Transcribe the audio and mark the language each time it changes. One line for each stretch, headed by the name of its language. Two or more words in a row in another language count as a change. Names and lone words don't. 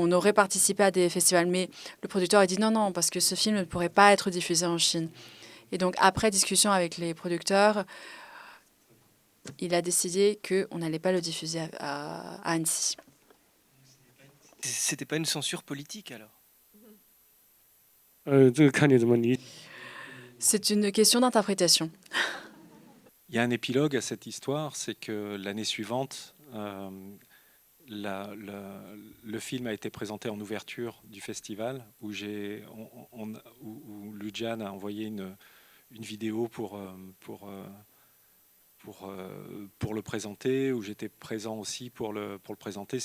French: On aurait participé à des festivals, mais le producteur a dit non, non, parce que ce film ne pourrait pas être diffusé en Chine. Et donc, après discussion avec les producteurs, il a décidé qu'on n'allait pas le diffuser à Annecy. C'était pas une censure politique alors?
Chinese: 这个看你怎么理解。
French: C'est une question d'interprétation. Il y a un épilogue à cette histoire, c'est que l'année suivante, le film a été présenté en ouverture du festival, où Liu Jian a envoyé une vidéo pour le présenter, où j'étais présent aussi pour le présenter.